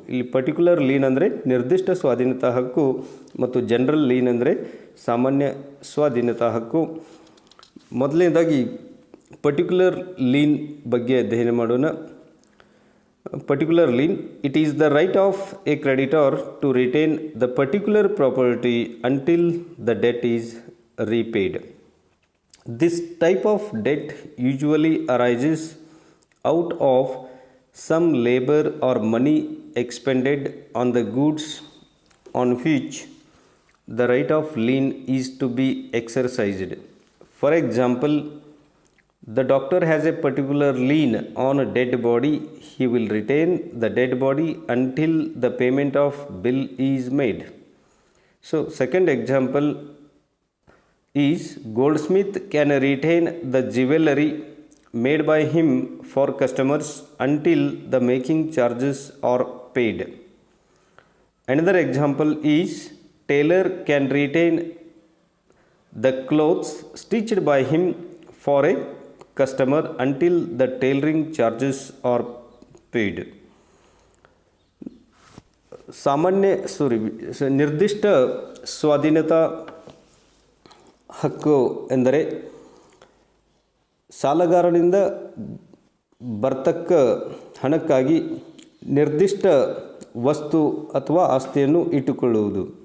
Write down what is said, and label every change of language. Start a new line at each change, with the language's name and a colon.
Kannada: ಇಲ್ಲಿ particular lean ಅಂದರೆ ನಿರ್ದಿಷ್ಟ ಸ್ವಾಧೀನತಾ ಹಕ್ಕು ಮತ್ತು ಜನರಲ್ ಲೀನ್ ಅಂದರೆ ಸಾಮಾನ್ಯ ಸ್ವಾಧೀನತಾ ಹಕ್ಕು. ಮೊದಲನೇದಾಗಿ ಪರ್ಟಿಕ್ಯುಲರ್ ಲೀನ್ ಬಗ್ಗೆ ಅಧ್ಯಯನ ಮಾಡೋಣ.
English: Particular lien, it is the right of a creditor to retain the particular property until the debt is repaid. This type of debt usually arises out of some labor or money expended on the goods on which the right of lien is to be exercised. For example, the doctor has a particular lien on a dead body. He will retain the dead body until the payment of bill is made. So, second example is goldsmith can retain the jewelry made by him for customers until the making charges are paid. Another example is tailor can retain the clothes stitched by him for a customer until the tailoring charges are paid.
Kannada: ನಿರ್ದಿಷ್ಟ ಸ್ವಾಧೀನತಾ ಹಕ್ಕು ಎಂದರೆ ಸಾಲಗಾರನಿಂದ ಬರ್ತಕ್ಕ ಹಣಕ್ಕಾಗಿ ನಿರ್ದಿಷ್ಟ ವಸ್ತು ಅಥವಾ ಆಸ್ತಿಯನ್ನು ಇಟ್ಟುಕೊಳ್ಳುವುದು.